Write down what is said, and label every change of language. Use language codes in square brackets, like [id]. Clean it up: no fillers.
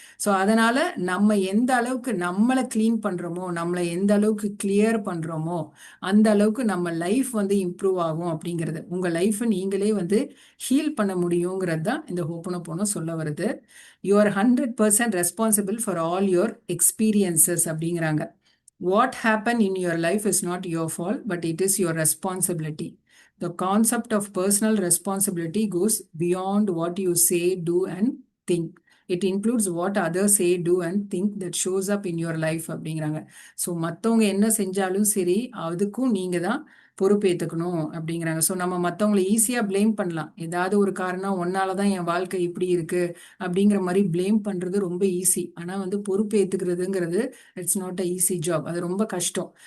[ta] So அதனால நம்ம எந்த அளவுக்கு நம்மளை க்ளீன் பண்றோமோ, நம்மளை எந்த அளவுக்கு கிளியர் பண்றோமோ, அந்த அளவுக்கு நம்ம லைஃப் வந்து இம்ப்ரூவ் ஆகும் அப்படிங்கிறது. உங்க லைஃப்பை நீங்களே வந்து ஹீல் பண்ண முடியுங்கிறது தான் இந்த ஹோப்பனோபோனோ சொல்ல வருது. [en] you are 100% responsible for all your experiences [ta] அப்படிங்கிறாங்க. [en] What happen in your life is not your fault, but it is your responsibility. The concept of personal responsibility goes beyond what you say, do, and think. It includes what others say, do, and think that shows up in your life [ta] அப்படிங்கிறாங்க. So மற்றவங்க என்ன செஞ்சாலும் சரி, அதுக்கும் நீங்க தான் பொறுப்பேற்றுக்கணும் அப்படிங்கிறாங்க. So நம்ம மற்றவங்களை ஈஸியாக பிளேம் பண்ணலாம். ஏதாவது ஒரு காரணம் ஒன்னால தான் என் வாழ்க்கை இப்படி இருக்கு அப்படிங்கிற மாதிரி பிளேம் பண்றது ரொம்ப ஈஸி. ஆனால் வந்து பொறுப்பு ஏற்றுக்கிறதுங்கிறது [en] it's not a easy job, [ta] அது ரொம்ப கஷ்டம்.